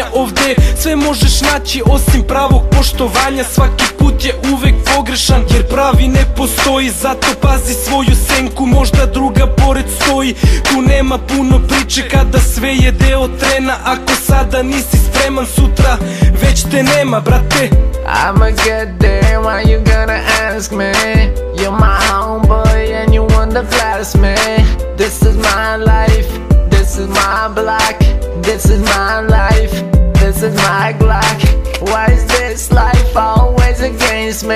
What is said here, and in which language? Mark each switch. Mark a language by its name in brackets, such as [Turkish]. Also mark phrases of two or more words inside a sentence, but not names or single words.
[Serbian] Ovde sve možeš naći osim pravog poštovanja. Svaki put je uvek pogrešan jer pravi ne postoji, zato pazi svoju senku, možda druga pored stoji. Tu nema puno priče kada sve je deo trena. Ako sada nisi spreman, sutra već te nema brate. [English] I'ma get there, why you gonna ask me? You're my homeboy and you wanna blast me. This is my life, this is my block, this is my life, this is my Glock. Why is this life always against me?